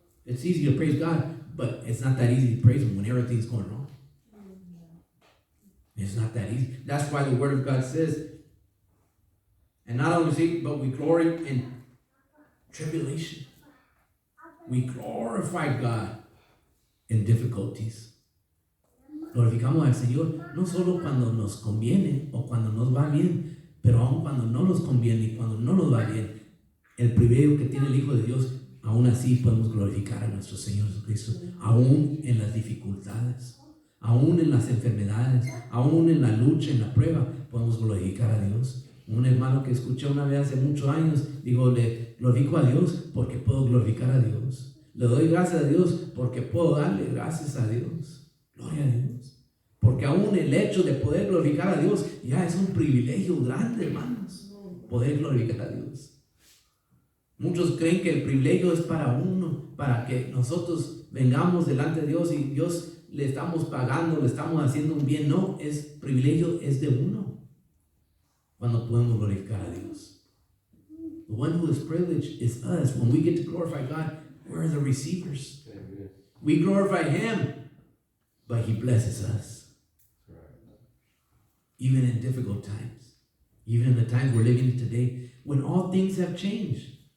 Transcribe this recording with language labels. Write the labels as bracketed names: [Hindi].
[English] It's easy to praise God, but it's not that easy to praise Him when everything's going wrong. It's not that easy. That's why the Word of God says, and not only see, but we glory in tribulation. We glorify God in difficulties. [Spanish] Glorificamos al Señor no solo cuando nos conviene o cuando nos va bien, pero aún cuando no nos conviene y cuando no nos va bien. El privilegio que tiene el Hijo de Dios, aún así podemos glorificar a nuestro Señor Jesucristo, aún en las dificultades, aún en las enfermedades, aún en la lucha, en la prueba, podemos glorificar a Dios. Un hermano que escuché una vez hace muchos años, digo, le glorifico a Dios porque puedo glorificar a Dios. Le doy gracias a Dios porque puedo darle gracias a Dios. Gloria a Dios. Porque aún el hecho de poder glorificar a Dios ya es un privilegio grande, hermanos. Poder glorificar a Dios. Muchos creen que el privilegio es para uno, para que nosotros vengamos delante de Dios y Dios le estamos pagando, le estamos haciendo un bien. No, es privilegio, es de uno. Cuando podemos glorificar a Dios. [English] The one who is privileged is us. When we get to glorify God, we're the receivers. We glorify Him, but He blesses us. Even in difficult times. Even in the times we're living in today, when all things have changed.